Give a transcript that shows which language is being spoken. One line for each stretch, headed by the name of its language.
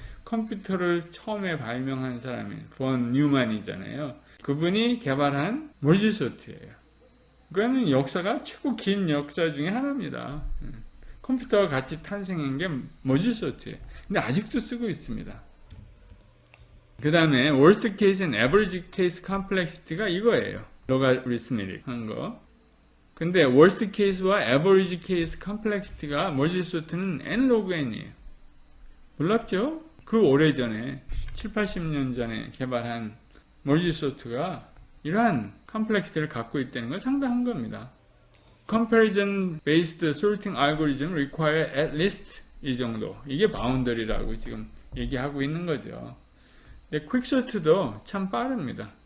Korean: 컴퓨터를 처음에 발명한 사람이 본 뉴만이잖아요. 그분이 개발한 머지 소트예요. 그거는 역사가 최고 긴 역사 중에 하나입니다. 컴퓨터와 같이 탄생한 게 머지 소트예요. 근데 아직도 쓰고 있습니다. 그 다음에
English: worst case and average case complexity가 이거예요.
Korean: logarithmic 한 거. 근데 worst case와 average case complexity가 머지 소트는 n log n이에요. 놀랍죠? 그 오래전에 7, 80년 전에 개발한 머지 소트가 이러한 컴플렉시티를 갖고 있다는 건 상당한 겁니다.
English: Comparison based sorting algorithm require at least
Korean: 이 정도. 이게 바운더리라고 지금 얘기하고 있는 거죠. 근데 퀵소트도 참 빠릅니다.